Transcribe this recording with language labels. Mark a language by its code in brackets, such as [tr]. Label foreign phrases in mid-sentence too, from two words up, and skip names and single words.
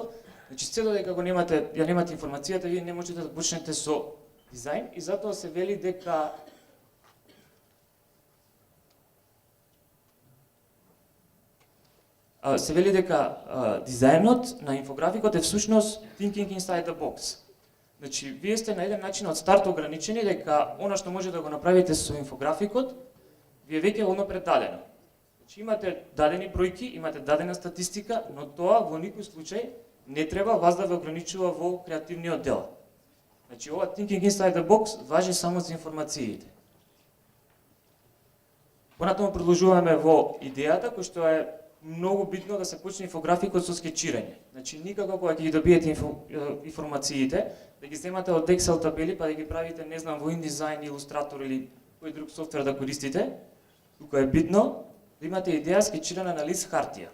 [mk] Значи, се додека ја немате информацијата, вие не можете да почнете со дизајн и затоа се вели дека дизајнот на инфографикот е всушност [en] thinking inside the box. [mk] Значи, вие сте на еден начин од старт ограничени дека она што може да го направите со инфографикот, ви е веќе онапред дадено. Значи, имате дадени бројки, имате дадена статистика, но тоа во никој случај не треба вас да ве ограничува во креативниот дел. Значи, ова [en] thinking inside the box [mk] важи само за информациите. Понатаму продолжуваме во идејата, кој што е многу битно да се почне инфографикот со скечирање. Значи, никако кога ќе ги добиете информациите, да ги земате од Excel табели па да ги правите, не знам, во InDesign, Illustrator или кој друг софтвер да користите, тука е битно да имате идеја скечирана на лист хартија.